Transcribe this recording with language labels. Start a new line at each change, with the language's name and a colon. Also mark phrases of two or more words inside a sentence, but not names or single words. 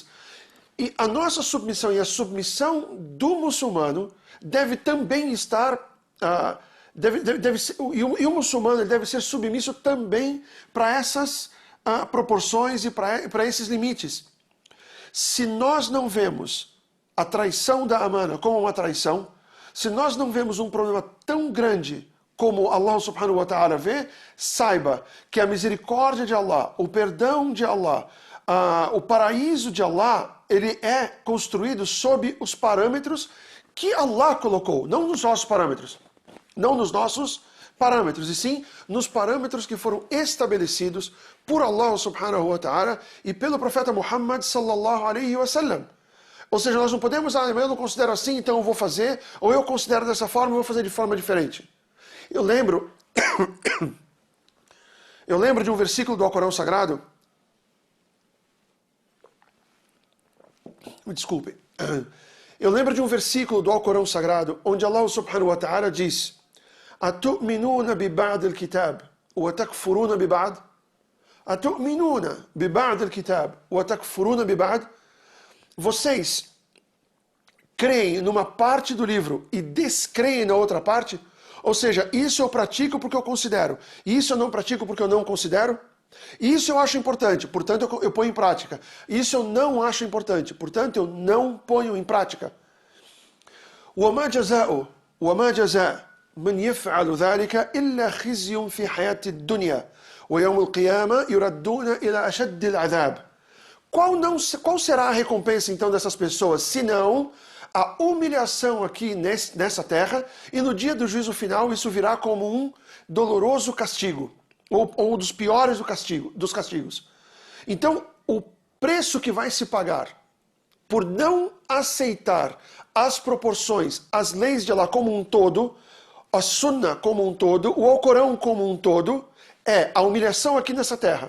Portuguese: E a nossa submissão e a submissão do muçulmano deve também estar... e o muçulmano ele deve ser submisso também para essas proporções e para esses limites. Se nós não vemos a traição da amana como uma traição, se nós não vemos um problema tão grande como
Arabic: الله سبحانه وتعالى
Portuguese: vê, saiba que a misericórdia de Allah, o perdão de Allah, o paraíso de Allah, ele é construído sob os parâmetros que Allah colocou, não nos nossos parâmetros. Não nos nossos parâmetros, e sim nos parâmetros que foram estabelecidos por
Arabic: الله سبحانه وتعالى
Portuguese: e pelo profeta Muhammad
Arabic: صلى الله عليه وسلم.
Portuguese: Ou seja, nós não podemos, eu não considero assim, então eu vou fazer, ou eu considero dessa forma, eu vou fazer de forma diferente. Eu lembro de um versículo do Alcorão Sagrado, me desculpe, eu lembro de um versículo do Alcorão Sagrado, onde
Arabic: الله سبحانه وتعالى
Portuguese: diz,
Arabic: أَتُؤْمِنُونَ بِبَعْدِ الْكِتَابِ وَتَكْفُرُونَ بِبَعْدِ. أتؤمنون ببعض الكتاب وتكفرون ببعض?
Portuguese: Vocês creem numa parte do livro e descreem na outra parte? Ou seja, isso eu pratico porque eu considero, e isso eu não pratico porque eu não considero? Isso eu acho importante, portanto eu ponho em prática. Isso eu não acho importante, portanto eu não ponho em prática.
Arabic: وما جزاء من يفعل ذلك إلا خزي في حياة الدنيا ويوم القيامة يردون إلى أشد العذاب.
Portuguese: Qual será a recompensa então dessas pessoas, senão a humilhação aqui nessa terra, e no dia do juízo final isso virá como um doloroso castigo, ou dos piores dos castigos. Então, o preço que vai se pagar por não aceitar as proporções, as leis de Allah como um todo, a Sunnah como um todo, o Alcorão como um todo, é a humilhação aqui nessa terra.